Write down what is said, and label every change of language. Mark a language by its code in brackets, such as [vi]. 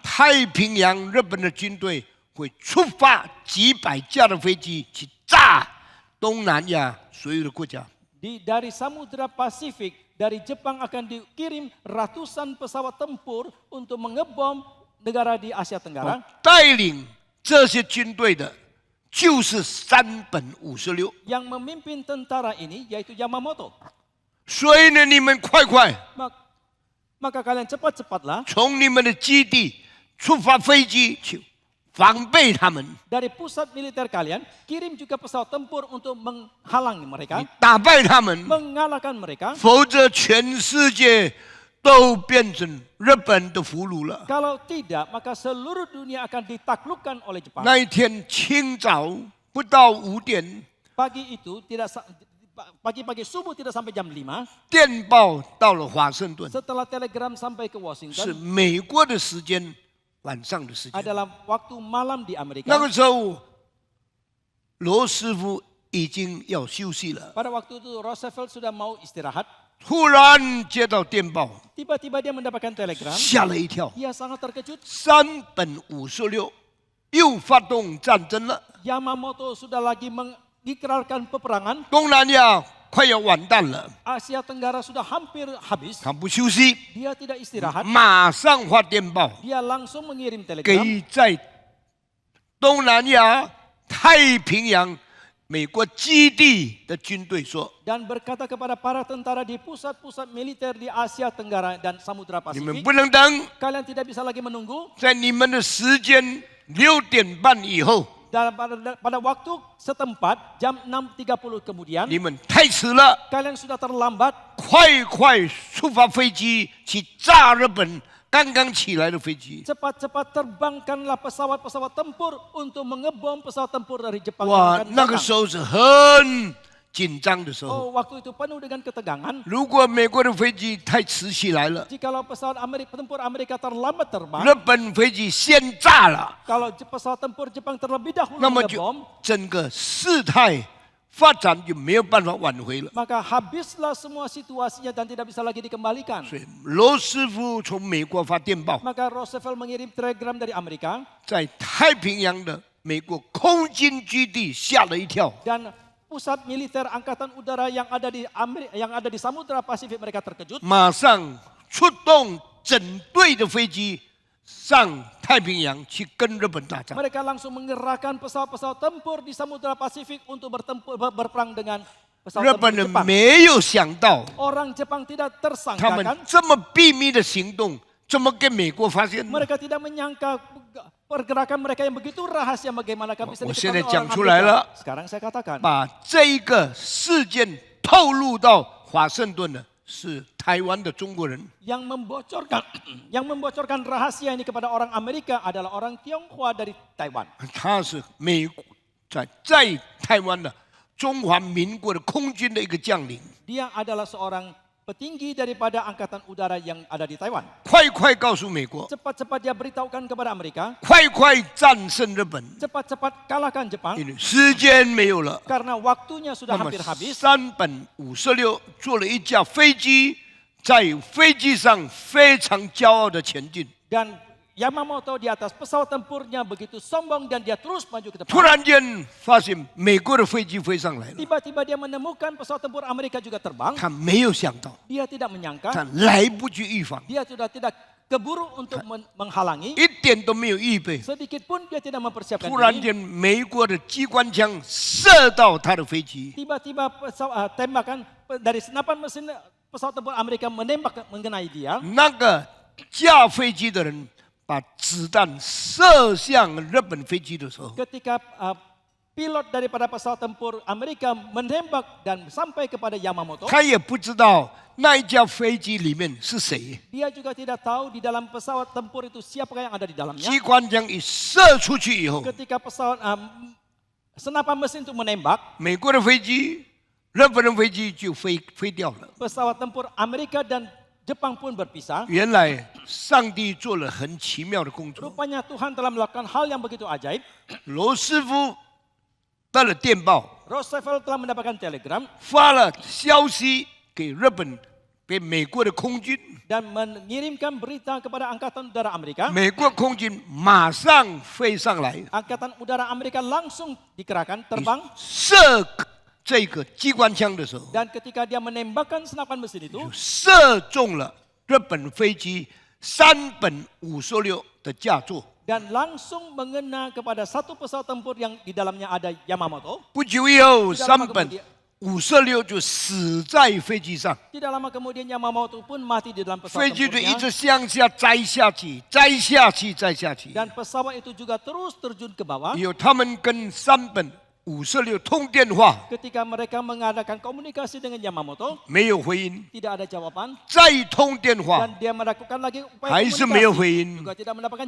[zh] 太平洋日本的军队会出发几百架的飞机去炸东南亚所有的国家。 [id] dari Samudra Pasifik, dari Jepang akan dikirim ratusan pesawat tempur untuk mengebom negara di Asia Tenggara. [zh] 带领这些军队的就是356。 [id] Yang memimpin tentara ini yaitu Yamamoto. [zh] 所以呢，你们快快 [id] Maka kalian cepat-cepatlah [zh] 从你们的基地出发飞机去防备他们， [id] dari pusat militer kalian, kirim juga pesawat tempur untuk menghalangi mereka, [zh] 打败他们， [id] mengalahkan mereka. [zh] 否则全世界都变成日本的俘虏了。 [id] Kalau tidak, maka seluruh dunia akan ditaklukkan oleh Jepang. [zh] 那一天清早不到5点， [id] Pagi itu pagi-pagi subuh tidak sampai jam 5. [zh] 电报到了华盛顿， [id] Setelah telegram sampai ke [zh] 是 [id] Washington, [zh] 美国的时间，晚上的时间。 [id] adalah waktu malam di Amerika. [zh] 那个时候，罗斯福已经要休息了， [id] Pada waktu itu Roosevelt sudah mau istirahat. [zh] 突然接到电报， [id] Tiba-tiba dia mendapatkan telegram. [zh] 吓了一跳。 [id] Dia sangat terkejut. [zh] 356又发动战争了， [id] Yamamoto sudah lagi mengikrarkan peperangan. [zh] 东南亚快要完蛋了， [id] Asia Tenggara sudah hampir habis. [zh] 他不休息， [id] Dia tidak istirahat. [zh] 马上发电报 [id] Dia langsung mengirim telegram [zh] 给在东南亚太平洋美国基地的军队说： [id] dan berkata kepada para tentara di pusat-pusat militer di Asia Tenggara dan Samudra [zh] 你们 [id] Pasifik, [zh] 不能等， [id] kalian tidak bisa lagi menunggu. [zh] 在你们的时间6点半以后， [id] Dan pada waktu setempat jam 6.30 kemudian, [zh] 你们太迟了， [id] kalian sudah terlambat. [zh] 快出发飞机去炸日本刚刚起来的飞机。 [id] Cepat-cepat terbangkanlah pesawat-pesawat tempur untuk mengebom pesawat tempur dari Jepang [zh] 哇， [id] yang akan [zh] 那个 [id] datang. [zh] 时候是很紧张的时候， [id] Oh, waktu itu penuh dengan ketegangan. [zh] 如果美国的飞机太迟起来了， [id] Jikalau pesawat tempur Amerika terlambat terbang, [zh] 日本飞机先炸了， [id] kalau pesawat tempur Jepang terlebih dahulu [zh] 那么就 [id] ngebom, [zh] 整个事态发展就没有办法挽回了。 [id] maka habislah semua situasinya dan tidak bisa lagi dikembalikan. [zh] 所以罗斯福从美国发电报， [id] Maka Roosevelt mengirim telegram dari Amerika [zh] 在太平洋的美国空军基地吓了一跳， [id] dan pusat militer angkatan udara yang ada di Samudra Pasifik mereka terkejut. [zh] 马上出动整队的飞机上太平洋去跟日本打仗。 [id] Mereka langsung mengerahkan pesawat-pesawat tempur di Samudra Pasifik untuk berperang dengan [zh] 日 [id] pesawat [zh] 本 [id] tempur [zh] 人 [id] Jepang. [zh] 没有想到， [id] Orang Jepang tidak [zh] 他们 [id] tersangkakan, [zh] 这么秘密的行动怎么给美国发现呢？ [id] mereka tidak menyangka pergerakan mereka yang begitu rahasia bagaimanakah bisa [zh] 我现在 [id] diketahui [zh] 讲 [id] orang [zh] 出来了， [id] Amerika. Sekarang saya katakan, [zh] 把这一个事件透露到华盛顿的是台湾的中国人。 [id] yang membocorkan rahasia ini kepada orang Amerika adalah orang Tionghoa dari Taiwan. [zh] 他是美国在台湾的中华民国的空军的一个将领。 [id] Dia adalah seorang petinggi daripada angkatan udara yang ada di Taiwan. [zh] 快告诉美国， [id] Cepat-cepat dia beritahukan kepada Amerika, [zh] 快战胜日本， [id] cepat-cepat kalahkan Jepang [zh] 因为时间没有了。 [id] karena waktunya sudah [zh] 那么 [id] hampir habis. [zh] 山本56坐了一架飞机，在飞机上非常骄傲的前进。 [id] Dan Yamamoto di atas pesawat tempurnya begitu sombong dan dia terus maju ke depan. [zh] 然间发现美国的飞机飞上来了， [id] Tiba-tiba dia menemukan pesawat tempur Amerika juga terbang. [zh] 他没有想到， [id] Dia tidak menyangka, [zh] 他来不及预防， [id] dia sudah tidak keburu untuk menghalangi. [zh] 一点都没有预备。 [id] Sedikit pun dia tidak mempersiapkan [zh] 突然 [id] diri. [zh] 间，美国的机关枪射到他的飞机， [id] Tiba-tiba tembakan dari senapan mesin pesawat tempur Amerika menembak mengenai dia. [zh] 那个驾飞机的人把子弹射向日本飞机的时候， [id] Ketika pilot daripada pesawat tempur Amerika menembak dan sampai kepada Yamamoto, [zh] 他也不知道那一架飞机里面是谁。 [id] dia juga tidak tahu di dalam pesawat tempur itu siapakah yang ada di dalamnya. [zh] 机关枪一射出去以后， [id] Ketika pesawat senapan mesin itu menembak, [zh] 美国的飞机、日本的飞机就飞掉了。 [id] pesawat tempur Amerika dan Jepang pun berpisah. [zh] 原来上帝做了很奇妙的工作。 [id] Rupanya Tuhan telah melakukan hal yang begitu ajaib. [zh] 罗斯福得了电报， [id] Roosevelt telah mendapatkan telegram [zh] 发了消息给日本、给美国的空军。 [id] dan mengirimkan berita kepada Angkatan Udara Amerika. [zh] 美国空军马上飞上来， [id] Angkatan Udara Amerika langsung dikerahkan terbang [zh] 射这个机关枪的时候， [id] dan ketika dia menembakkan senapan mesin itu, [zh] 射中了日本飞机山本56的驾座。 [id] dan langsung mengena kepada satu pesawat tempur yang di dalamnya ada Yamamoto. [zh] 不久以后，山本56就死在飞机上， [id] Tidak lama kemudian Yamamoto pun mati di dalam [zh] 飞 [id] pesawat [zh] 机就一 [id] tempurnya [zh] 直向下摘下去，摘下去，摘下去。 [id] dan pesawat itu juga terus terjun ke bawah. [zh] 有他们跟山本56通电话， [id] Ketika mereka mengadakan komunikasi dengan Yamamoto, [zh] 没有回音， [id] tidak ada jawaban [zh] 再通电话， [id] dan dia melakukan lagi upaya [zh] 还是没有 [id] komunikasi [zh] 回音。 [id] juga tidak mendapatkan